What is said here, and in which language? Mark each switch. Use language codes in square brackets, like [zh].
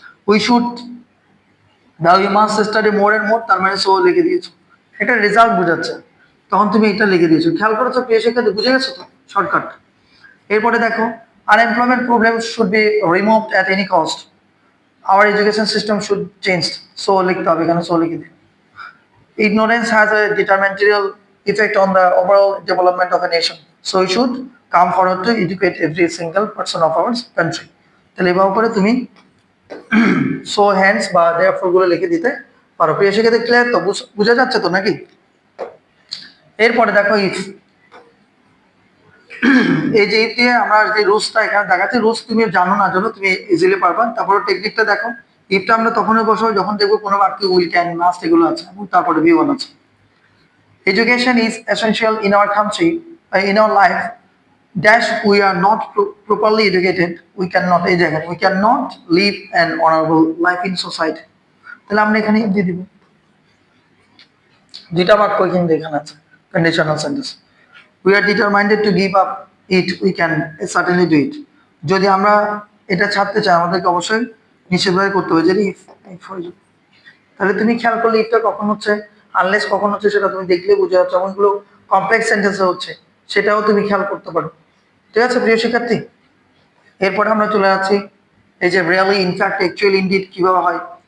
[en] we should, দাও you must study more and more, [bn] তার মানে সো লিখে দিয়েছো। এটা রেজাল্ট বোঝাচ্ছে, তখন তুমি এটা লিখে দিয়েছো। খেয়াল করেছো প্রিয় শিক্ষার্থী, বুঝে গেছো তো শর্টকাট? এরপরে দেখো, [en] unemployment problem should be removed at any cost, our education system should change, [bn] so লিখতে হবে, এখানে সো লিখে দিই। [en] Ignorance has a detrimental effect on the overall development of a nation, so we should come forward to educate every single person of our country। [bn] তাহলে এভাবে করে তুমি so hands বা দেয়ারফর গুলো লিখে দিতে পারো। প্রিয় শিক্ষার্থী, ক্লিয়ার তো? বুঝা যাচ্ছে তো নাকি? এরপরে দেখো ইফ, এই যে ইফ দিয়ে আমরা যে রুলসটা এখানে দেখাচ্ছি, রুলস তুমি জানো না জানো তুমি ইজিলি পারবা। তারপরে টেকনিকটা দেখো, ইফটা আমরা তখনই বসাবো যখন দেখবো কোনো বাক্যে উইল, ক্যান, মাস্ট এগুলো আছে এবং তারপরে বি ওয়ান আছে। [en] Education is essential in our country, in our life. Dash we are not properly educated, we cannot, [bn] এই জায়গায় [en] we cannot live an honorable life in society। [bn] তাহলে আমরা এখানে দিয়ে দিব, দুইটা বাক্য কিন্তু এখানে আছে, conditional sentence. [en] We are determined to give up it, we can certainly do it। [bn] যদি আমরা এটা ছাড়তে চাই আমাদেরকে অবশ্যই নিশ্চিতভাবে করতে হবে, যদি if হয়ে যাবে। তাহলে তুমি খেয়াল করলে ইফটা কখন হচ্ছে, আনলেস কখন হচ্ছে, সেটা তুমি দেখলে বুঝে যাচ্ছে। এমনগুলো কমপ্লেক্স সেন্টেন্সে হচ্ছে, সেটাও তুমি খেয়াল করতে পারো। ঠিক আছে প্রিয় শিক্ষার্থী, এরপরে আমরা চলে যাচ্ছি এই যে রিয়েলি, ইনফ্যাক্ট, অ্যাকচুয়ালি, ইনডিড কিভাবে হয়।